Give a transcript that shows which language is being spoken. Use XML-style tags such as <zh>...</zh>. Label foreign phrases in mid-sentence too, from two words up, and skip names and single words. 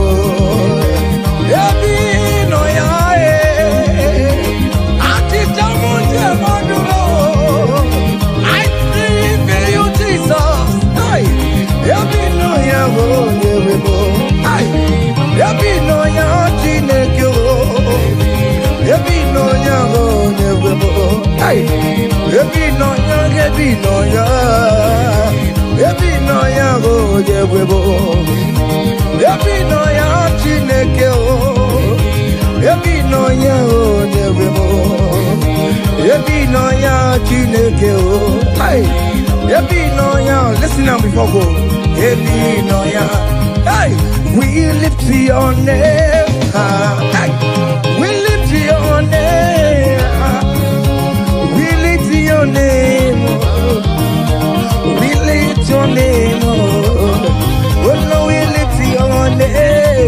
<ig>Happy no ya.</ig> <en>I thank you, Jesus.</en> <ig>Happy no ya o nyemo. Happy no ya Chineke o. Happy no ya o nyemo. Happy no ya. Happy no ya o nyemo. Happy no ya Chineke o. Happy no ya o nyemo. Happy no ya Chineke o. Happy no ya.</ig> <en>Listen now before go.</en> <ig>Happy no ya.</ig> <en>Hey, we lift your name. Hey, we lift your name. We lift your name. We lift your name. Oh no, we lift your name.</en>